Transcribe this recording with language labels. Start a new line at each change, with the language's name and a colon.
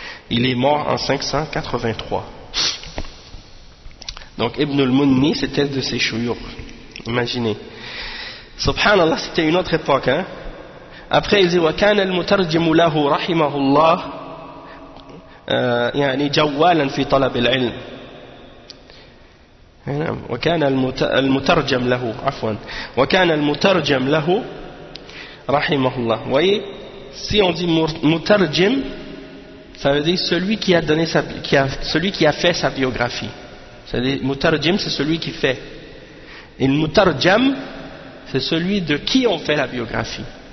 French: Il est mort en 583. Donc Ibn al-Munni, c'était de ses chouyours. Imaginez. Subhanallah, c'était une autre époque. Hein? Après, il dit:
Arabic: وكان المترجم له رحمه الله يعني جوالا في طلب العلم. وكان المترجم له عفوا. وكان المترجم له رحمه الله.
French: Vous voyez, si on dit مترجم, ça veut dire celui qui a donné celui qui a fait sa biographie. C'est-à-dire, mutarjim, c'est celui qui fait. Et le mutarjam, c'est celui de qui on fait la biographie.